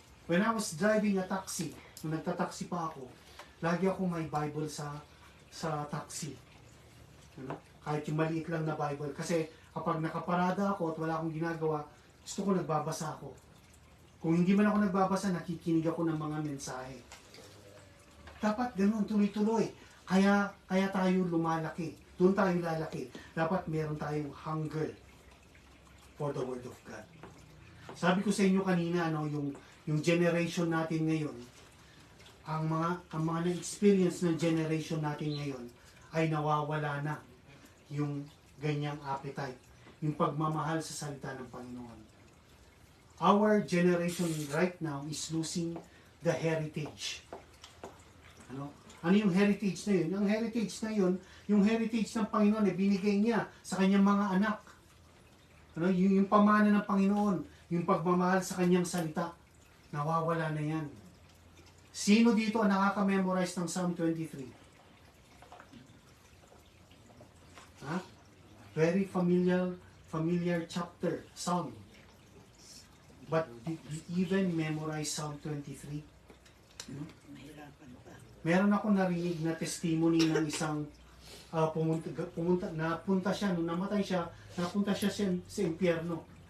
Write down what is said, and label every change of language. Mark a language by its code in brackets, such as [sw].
[en] When I was driving a taxi, [tl] nung nagtataxi pa ako, lagi ako may Bible sa taxi. Kahit yung maliit lang na Bible. Kasi kapag nakaparada ako at wala akong ginagawa, gusto ko nagbabasa ako. Kung hindi man ako nagbabasa, nakikinig ako ng mga mensahe. Dapat ganun, tuloy-tuloy. Kaya tayo lumalaki. Doon tayo lalaki. Dapat meron tayong [en] hunger for the Word of God. [tl] Sabi ko sa inyo kanina, yung generation natin ngayon, ang mga na-experience ng generation natin ngayon ay nawawala na yung ganyang appetite, yung pagmamahal sa salita ng Panginoon. [en] our generation right now is losing the heritage. [tl] Ano yung heritage na yun? Yung heritage na yun, yung heritage ng Panginoon ay binigay niya sa kanyang mga anak. Yung pamana ng Panginoon, yung pagmamahal sa kanyang salita, nawawala na yan. Sino dito ang nakaka-memorize ng Psalm 23? [en] Very familiar chapter, Psalm. But did you even memorize Psalm 23? [tl] Mahirapan pa. Meron ako narinig na testimony ng isang napunta siya, nung namatay siya, napunta siya sa impyerno.